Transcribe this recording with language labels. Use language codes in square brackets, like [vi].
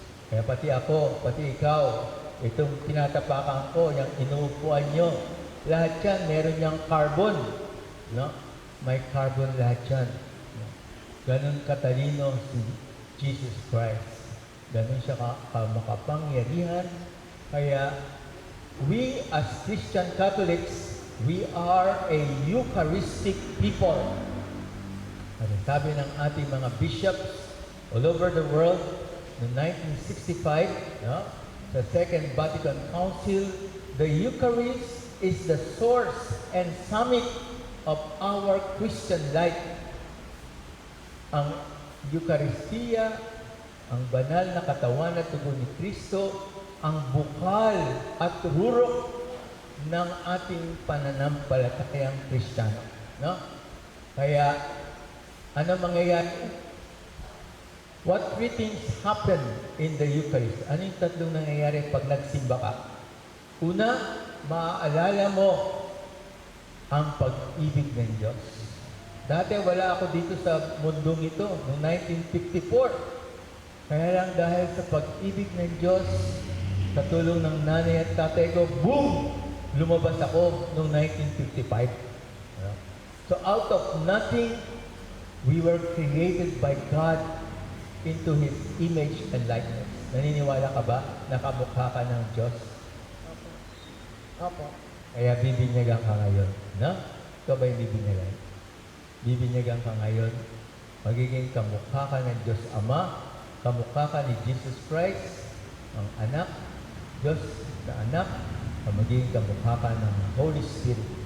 [tl] Kaya pati ako, pati ikaw, itong tinatapakan ko, yung inuupuan nyo, lahat yan, meron niyang carbon. No? May carbon lahat yan. No? Ganun katalino si Jesus Christ. Ganun siya makapangyarihan. [en] Kaya, we as Christian Catholics, we are a Eucharistic people. [tl] At sabi ng ating mga [en] bishops all over the world, [tl] noong 1965, no, sa [en] Second Vatican Council, the Eucharist is the source and summit of our Christian life. [tl] Ang Eucharistia, ang banal na katawan at tugon ni Kristo, ang bukal at rurok ng ating pananampalatayang Kristiyano. No? Kaya, ano mangyayari? [en] What three things happen in the Eucharist? [tl] Ano yung tatlong nangyayari pag nagsimba ka? Una, maaalala mo ang pag-ibig ng Diyos. Dati wala ako dito sa mundong ito, noong 1954. Kaya lang dahil sa pag-ibig ng Diyos, sa tulong ng nanay at tatay ko, boom! Lumabas ako noong 1955. [en] So out of nothing, we were created by God into His image and likeness. [tl] Naniniwala ka ba na kamukha ka ng Diyos? Opo. Kaya bibinyagan ka ngayon. No? Ikaw ba yung bibinyagan? Bibinyagan ka ngayon. Magiging kamukha ka ng Diyos Ama, kamukha ka ni Jesus Christ, ang anak, Diyos na anak, at magiging kamukha ka ng Holy Spirit.